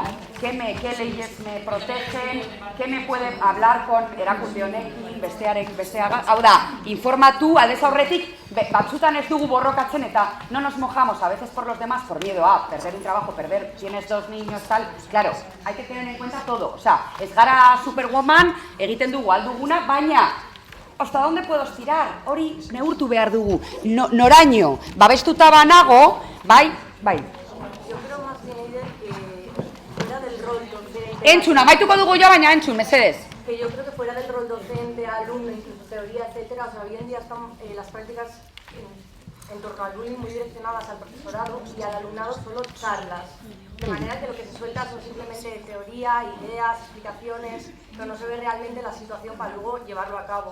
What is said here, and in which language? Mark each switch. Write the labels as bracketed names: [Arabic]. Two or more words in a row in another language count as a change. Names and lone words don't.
[Spanish] ¿Qué leyes me protegen? ¿Qué me puede hablar con [Basque] erakunde honekin, besteaga? Hau da, informatu, aldez aurretik, batzutan ez dugu borrokatzen [Spanish] eta no nos mojamos a veces por los demás por miedo a perder un trabajo, tienes 2 niños, tal. Claro, hay que tener en cuenta todo. O sea, [Basque] ez gara superwoman, egiten dugu alduguna, baina [Spanish] ¿hasta dónde puedo estirar? [Basque] Hori neurtu behar dugu. Noraino, babestuta banago, bai. [Spanish] Yo creo más bien que fuera del rol docente... [Basque] Entzun, amaituko dugu jo, baina entzun, mesedez. [Spanish] Que yo creo que fuera del rol docente, alumno, incluso teoría, etcétera, o sea, hoy en día están las prácticas en torno al bullying muy direccionadas al profesorado y al alumnado solo charlas. De manera que lo que se suelta son simplemente teoría, ideas, explicaciones, pero no se ve realmente la situación para luego llevarlo a cabo.